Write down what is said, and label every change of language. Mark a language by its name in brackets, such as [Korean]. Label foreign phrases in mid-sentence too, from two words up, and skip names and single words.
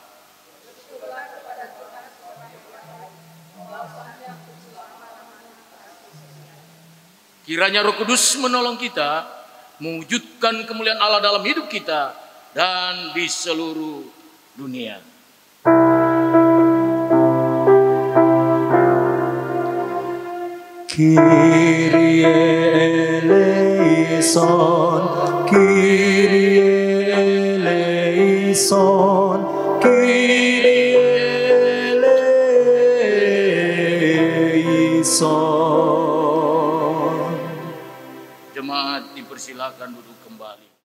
[Indonesian] Kiranya Roh Kudus menolong kita mewujudkan kemuliaan Allah dalam hidup kita dan di seluruh dunia. [Greek] Kyrie eleison, Kyrie eleison, Kyrie eleison. [Indonesian] Jemaat dipersilakan duduk kembali.